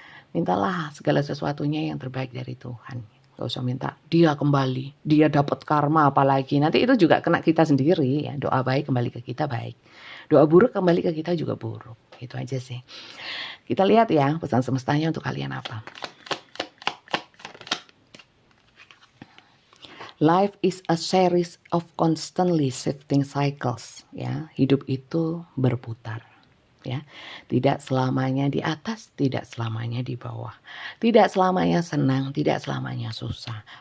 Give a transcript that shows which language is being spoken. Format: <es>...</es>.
<id>Mintalah segala sesuatunya yang terbaik dari Tuhan. Gak usah minta dia kembali, dia dapat karma apalagi. Nanti itu juga kena kita sendiri ya. Doa baik kembali ke kita baik. Doa buruk kembali ke kita juga buruk. Itu aja sih. Kita lihat ya pesan semestanya untuk kalian apa.</id> <en>Life is a series of constantly shifting cycles.</en> <id>Ya, hidup itu berputar. Ya, tidak selamanya di atas, tidak selamanya di bawah, tidak selamanya senang, tidak selamanya susah.</id>